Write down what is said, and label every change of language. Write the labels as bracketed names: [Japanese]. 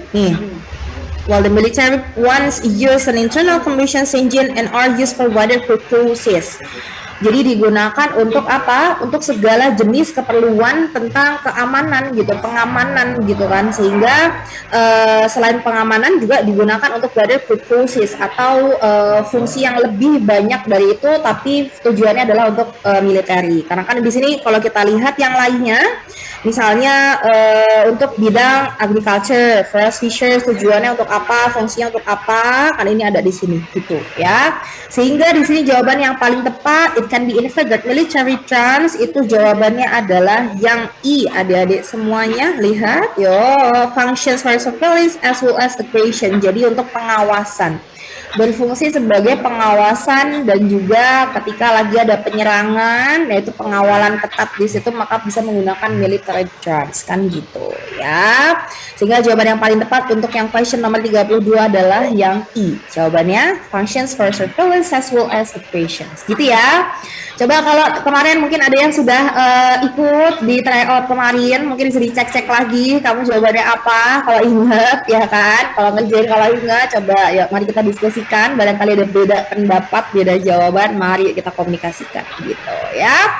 [Indonesian] Nih, [English] while the military once use an internal combustion engine and are used for wider purposes. [Indonesian] Jadi digunakan untuk apa? Untuk segala jenis keperluan tentang keamanan gitu, pengamanan gitu kan. Sehingga selain pengamanan juga digunakan untuk [English] wider purposes [Indonesian] atau fungsi yang lebih banyak dari itu, tapi tujuannya adalah untuk military. Karena kan di sini kalau kita lihat yang lainnya, misalnya untuk bidang agriculture, forest fisheries tujuannya untuk apa, fungsinya untuk apa, kan ini ada di sini gitu ya. Sehingga di sini jawaban yang paling tepat, [English] it can be inferred that military trans, [Indonesian] itu jawabannya adalah yang I, adik-adik semuanya lihat yo, [English] functions for surveillance as well as operation, [Indonesian] jadi untuk pengawasan, berfungsi sebagai pengawasan dan juga ketika lagi ada penyerangan, yaitu pengawalan ketat di situ, maka bisa menggunakan military drones kan gitu ya. Sehingga jawaban yang paling tepat untuk yang question nomor 32 adalah yang I. Jawabannya [English] functions for surveillance as well as operations. [Indonesian] Gitu ya. Coba kalau kemarin mungkin ada yang sudah ikut di tryout kemarin, mungkin bisa dicek-cek lagi kamu jawabannya apa, kalau ingat ya kan. Kalau ngerjain kalau ingat, coba ya mari kita diskusikan, barangkali ada beda pendapat, beda jawaban, mari kita komunikasikan gitu ya.